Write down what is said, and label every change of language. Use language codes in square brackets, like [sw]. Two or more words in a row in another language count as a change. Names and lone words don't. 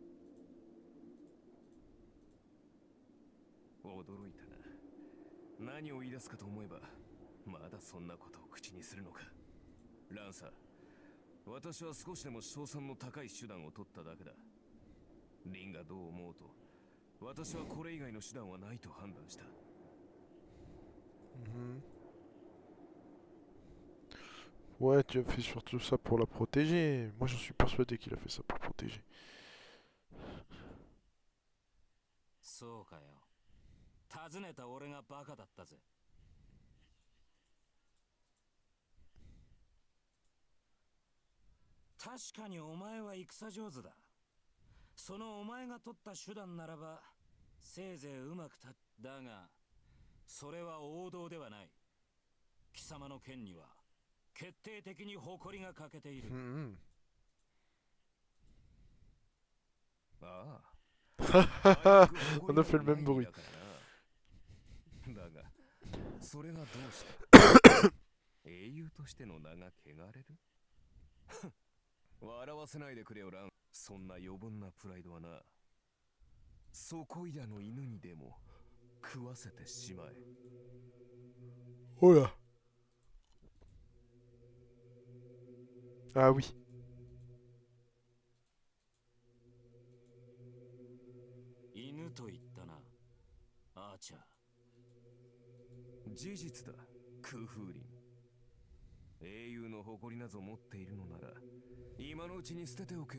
[ja] 驚いたな。何を言い出すかと思えば、まだそんなことを口にするのか。ランサー、私は少しでも勝算の高い手段を取っただけだ。リンがどう思うと、私はこれ以外の手段はないと判断した。 [fr] Ouais, tu as fait surtout ça pour la protéger. Moi, j'en suis persuadé qu'il a fait ça pour protéger. [ja] そうかよ。尋ねた俺がバカだったぜ。確かにお前は戦上手だ。そのお前が取った手段ならば、せいぜいうまくた。だが、それは王道ではない。貴様の剣には、決定的に誇りが欠けている。 Mhm. ああ。 [fr] On a fait le même bruit. [ja] だが、それがどうした英雄としての名が汚れる笑わせないでくれよ、ラン。そんな余分なプライドはな、そこいらの犬にでも食わせてしまえ。 [fr] Oh là. Ah oui. [ja] 犬と言ったな、アーチャー。事実だ、空風林。英雄の誇りなぞ持っているのなら、今のうちに捨てておけ。